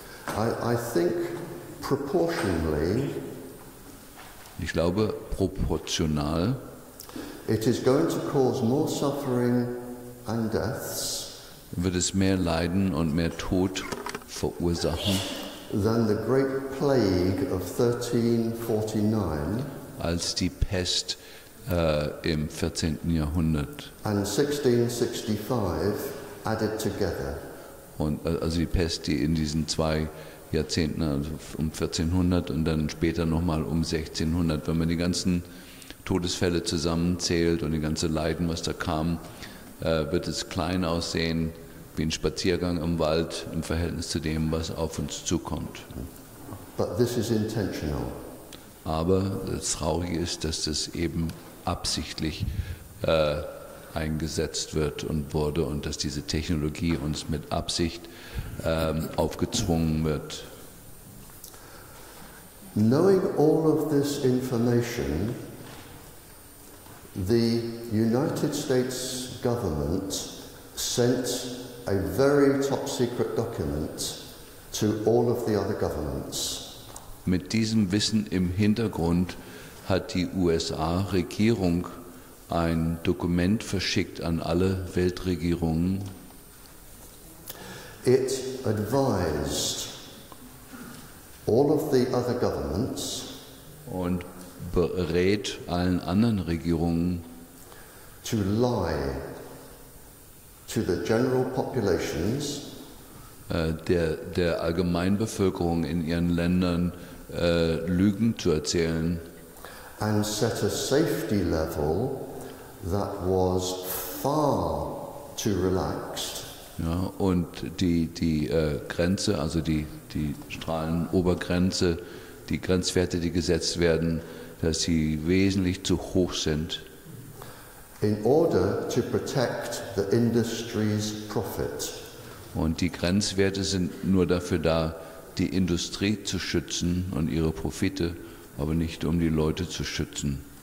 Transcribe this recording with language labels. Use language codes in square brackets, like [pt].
[en] I think proportionally [de] Ich glaube, proportional [en] it is going to cause more suffering and deaths [de] wird es mehr Leiden und mehr Tod verursachen [en] than the Great Plague of 1349 [de] als die Pest im 14. Jahrhundert. [en] and 1665 added together. [de] Und also die Pest, die in diesen 2 Jahrzehnten, also um 1400 und dann später nochmal um 1600, wenn man die ganzen Todesfälle zusammenzählt und die ganze Leiden, was da kam, wird es klein aussehen, wie ein Spaziergang im Wald im Verhältnis zu dem, was auf uns zukommt. [en] But this is intentional. [de] Aber das Traurige ist, dass das eben absichtlich eingesetzt wird und wurde und dass diese Technologie uns mit Absicht aufgezwungen wird. [en] Knowing all of this information, the United States government sent a very top secret document to all of the other governments. [de] Mit diesem Wissen im Hintergrund hat die USA-Regierung ein Dokument verschickt an alle Weltregierungen. [en] It advised all of the other governments [de] Und berät allen anderen Regierungen, [en] to lie to the general populations [de] der Allgemeinbevölkerung in ihren Ländern Lügen zu erzählen [en] and set a safety level that was far too relaxed [de] ja, und die Grenze, also die Strahlenobergrenze, die Grenzwerte, die gesetzt werden, dass sie wesentlich zu hoch sind, [en] in order to protect the industry's profit. [de] und die Grenzwerte sind nur dafür da, die Industrie zu schützen und ihre Profite, aber nicht um die Leute zu schützen.